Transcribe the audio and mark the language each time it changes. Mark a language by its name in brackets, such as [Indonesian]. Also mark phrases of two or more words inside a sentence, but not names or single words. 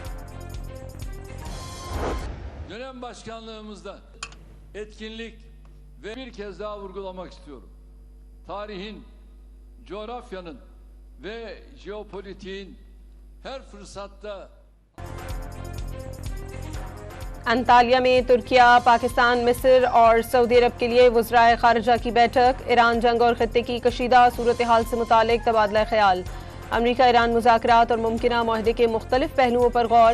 [Turkish] Dönem başkanlığımızda etkinlik ve bir kez daha vurgulamak istiyorum. Tarihin, coğrafyanın ve jeopolitiğin her fırsatta [Urdu] انطالیہ میں ترکیہ، پاکستان، مصر اور سعودی عرب کے لیے وزرائے خارجہ کی بیٹھک. ایران جنگ اور خطے کی کشیدہ صورت حال سے متعلق تبادلہ خیال. امریکہ ایران مذاکرات اور ممکنہ معاہدے کے مختلف پہلوؤں پر غور.